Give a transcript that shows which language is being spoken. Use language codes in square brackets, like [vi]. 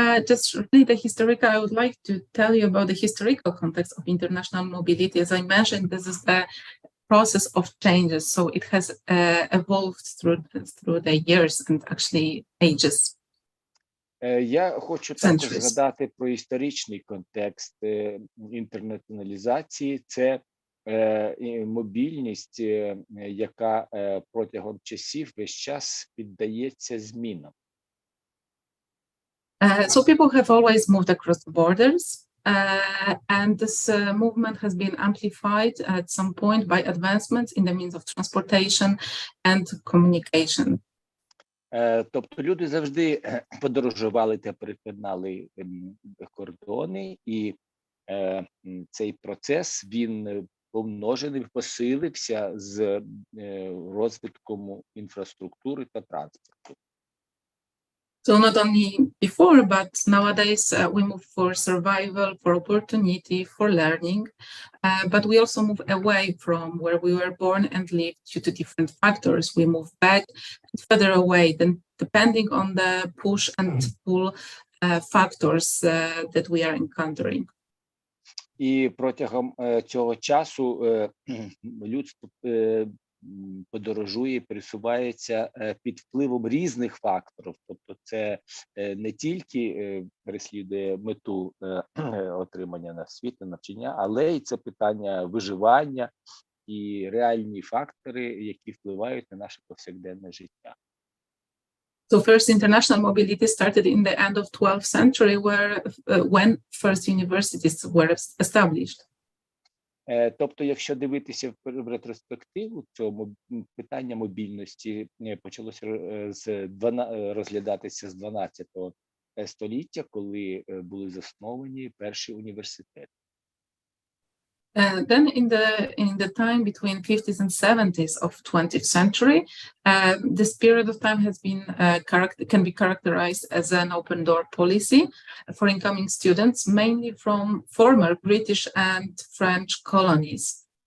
[en] Just really the historical, I would like to tell you about the historical context of international mobility. As I mentioned, this is the process of changes, so it has evolved through the years and actually ages. [uk] Я хочу також [en] Centuries. [uk] згадати про історичний контекст інтернаціоналізації. Це мобільність, яка протягом часів весь час піддається змінам. [en] So people have always moved across borders, and this movement has been amplified at some point by advancements in the means of transportation and communication. [uk] Тобто люди завжди подорожували та перетинали кордони, і цей процес, він помножений, посилився з розвитком інфраструктури та транспорту. [en] So not only before, but nowadays we move for survival, for opportunity, for learning, but we also move away from where we were born and lived due to different factors. We move back and further away, then depending on the push and pull factors that we are encountering. [uk] І протягом цього часу людство подорожує, пересувається під впливом різних факторів. Тобто це не тільки переслідує мету отримання освіти, навчання, але й це питання виживання і реальні фактори, які впливають на наше повсякденне життя. [en] So first international mobility started in the end of 12th century, when first universities were established. [uk] Тобто, якщо дивитися в ретроспективу, цього питання мобільності почалося розглядатися з 12 століття, коли були засновані перші університети. [en] Then in the time between 50s and 70s of 20th century, this period of time has been can be characterized as an open door policy for incoming students, mainly from former British and French colonies.